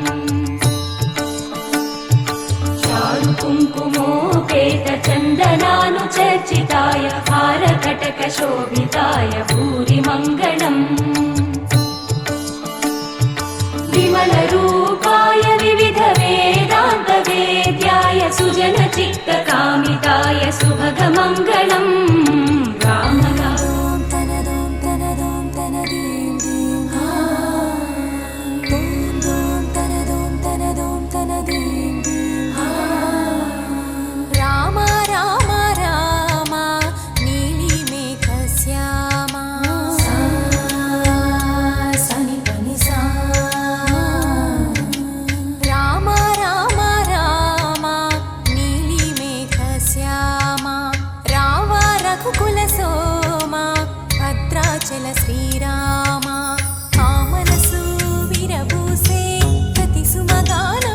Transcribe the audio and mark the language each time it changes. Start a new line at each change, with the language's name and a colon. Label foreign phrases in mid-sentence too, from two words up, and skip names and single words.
Sanskrit: चारुकुङ्कुमोपेतचन्दनानुचर्चिताय हारकटकशोभिताय भूरिमङ्गलम् विमलरूपाय विविधवेदान्तवेद्याय सुजनचित्तकामिताय सुभगमङ्गलम्
Telugu: రామ రామ రామ నీలిమేఘ శ్యామ సని పని సా రామ రామ రామ నీలిమేఘ శ్యామ రావ రఘుకుల సోమ భద్రాచల శ్రీరామ ఆ మనసు విరబూసే ప్రతి సుమగానం